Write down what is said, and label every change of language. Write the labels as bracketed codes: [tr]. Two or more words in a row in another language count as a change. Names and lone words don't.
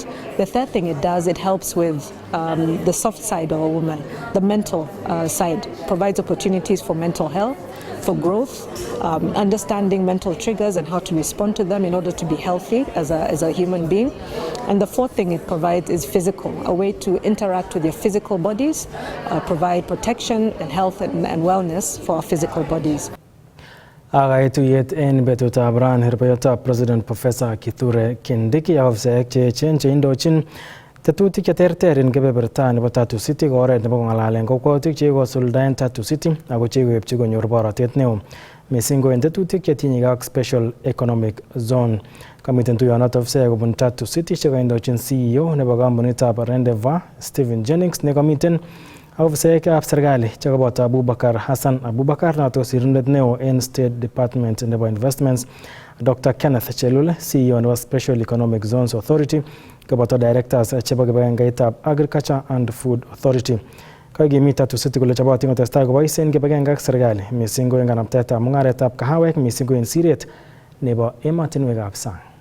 [en] The third thing it does, it helps with the soft side of a woman, the mental side, provides opportunities for mental health, for growth, understanding mental triggers and how to respond to them in order to be healthy as a human being. And the fourth thing it provides is physical, a way to interact with your physical bodies, provide protection and health and wellness for our physical bodies. [kln] Tuyet en betutab ran hirbayotab President Professor Kithure Kindiki afsaek cheechen cheindochin tetutik cheterter en kebeberta nebo Tatu City ko oret nebo kongalalen kokwautik chekosuldaen Tatu City ako chekoepchi konyor borotet neo missing ko en tetutik chetinye ak Special Economic Zone. Kamiten tuyonoto afsaek kobun Tatu City chekoindochin CEO nebo kampunitab Rendezvous Stephen Jennings nekomiten afsaekab serikali chekoboto Abubakar Hassan Abubakar noto sirindet neo en State Department nebo Investments, Dr. Kenneth Chelule, CEO nebo Special Economic Zones Authority, koboto directors chebo kibagengeitab Agriculture and Food Authority. Kakimit Tatu City kole chobotin kotestai koboisien kibagenge ak serikali missing ko en kanaptaetab mungaretab kahawek missing ko en siret nebo emotinwekab sang.